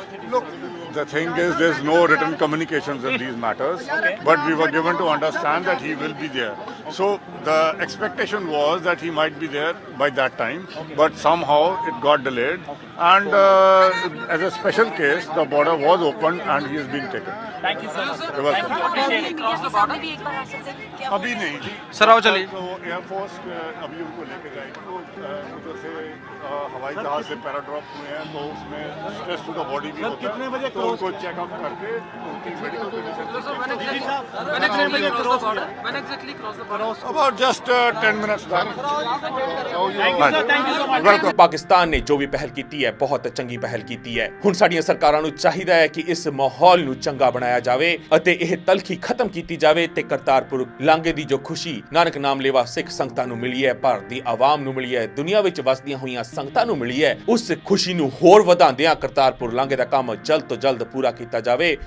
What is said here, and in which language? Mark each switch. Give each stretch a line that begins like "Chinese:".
English: Look, the thing is, there's no written communications in these matters, but we were given to understand that he will be there. So the expectation was that he might be there by that time, but somehow it got delayed. And as a special case, the border was opened and he is being taken. Thank you so much. You're welcome.
Hindi: अभी नहीं जी sir आओ चलिए। तो air force अभी उनको लेके जाएगी, तो उधर से हवाई जहाज से पैराड्रॉप हुए हैं, तो उसमें स्ट्रेस टू द बॉडी भी होता है, तो उनको चेकअप करके उनकी medical condition about just 10 minutes welcome. Pakistan ने जो भी पहल की है बहुत चंगी पहल की है।
Punjabi: हुण साडीਆਂ ਸਰਕਾਰਾਂ ਨੂੰ ਚਾਹੀਦਾ ਹੈ ਕਿ ਇਸ ਮਾਹੌਲ ਨੂੰ ਚੰਗਾ ਬਣਾਇਆ ਜਾਵੇ ਅਤੇ ਇਹ ਤਲਖੀ ਖਤਮ ਕੀਤੀ ਜਾਵੇ ਤੇ ਕਰਤਾਰਪੁਰ ਲਾਂਘੇ ਦੀ ਜੋ ਖੁਸ਼ੀ ਨਾਨਕ ਨਾਮ ਲੇਵਾ ਸਿੱਖ ਸੰਗਤਾਂ ਨੂੰ ਮਿਲੀ ਹੈ, ਭਾਰਤ ਦੀ ਆਵਾਮ ਨੂੰ ਮਿਲੀ ਹੈ, ਦੁਨੀਆ ਵਿੱਚ ਵਸਦੀਆਂ ਹੋਈਆਂ ਸੰਗਤਾਂ ਨੂੰ ਮਿਲੀ ਹੈ, ਉਸ ਖੁਸ਼ੀ ਨੂੰ ਹੋਰ ਵਧਾਉਂਦਿਆਂ ਕਰਤਾਰਪੁਰ ਲਾਂਘੇ ਦਾ ਕੰਮ ਜਲਦ ਤੋਂ ਜਲਦ ਪੂਰਾ ਕੀਤਾ ਜਾਵੇ